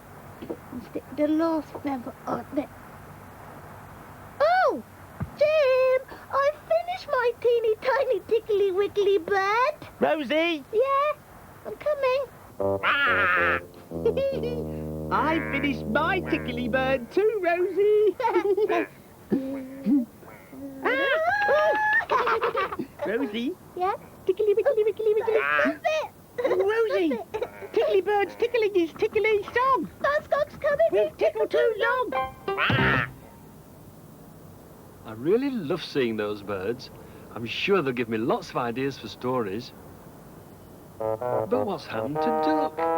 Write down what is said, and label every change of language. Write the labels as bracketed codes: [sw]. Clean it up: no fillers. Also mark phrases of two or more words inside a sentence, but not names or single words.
[en] And stick the last feather on there. Oh, Jim, I finished my teeny tiny tickly wickly bird. Rosie. Yeah, I'm coming. I finished my tickly bird too, Rosie. Rosie? Yeah? Tickly, wickly, wickly, wickly. That's it. Rosie, tickly bird's tickling his tickly song. Buzzcock's coming. We've tickled too long. I really love seeing those birds. I'm sure they'll give me lots of ideas for stories. But what's happened to Duck?